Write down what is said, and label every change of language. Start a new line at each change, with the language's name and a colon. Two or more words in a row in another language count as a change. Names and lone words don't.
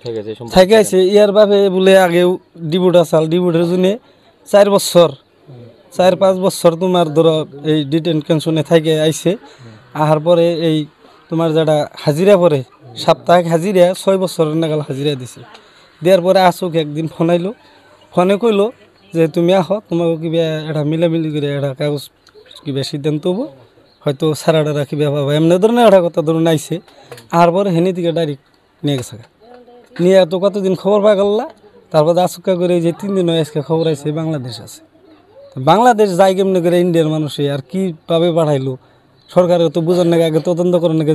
Bangla: থেকে আছে, ইয়ার বাপে বলে আগেও ডিভোটার আসাল, ডিভোটার জন্য 4-5 বছর তোমার ধরো এই ডিটেনশনে থাকে আইছে। আহার পরে এই তোমার যেটা হাজিরা পরে সাপ্তাহিক হাজিরা 6 বছরের নাগাল হাজিরা দিছে। দেওয়ার পরে আসুক একদিন ফোন আইলো, ফোনে কইলো যে তুমি আহ, তোমাকে কিবা এটা মিলামিলি করে এটা কাগজ কিবা সিদ্ধান্ত হবো, হয়তো সারাটা কিবা পাবা, এমনি ধরনের একটা কথা ধরুন আইসে। আহার পরে হেনি থেকে ডাইরেক্ট নিয়ে গেছে, নিয়ে তো কতদিন খবর পাই গেল। তারপর আসুকা করে যে 3 দিন আজকে খবর আইছে বাংলাদেশ আছে। বাংলাদেশ যাই কেমনি করে ইন্ডিয়ার মানুষে আর কি পাবে পাঠাইলো, সরকারের তো বুঝার নাকি আগে তদন্ত করার নাকি।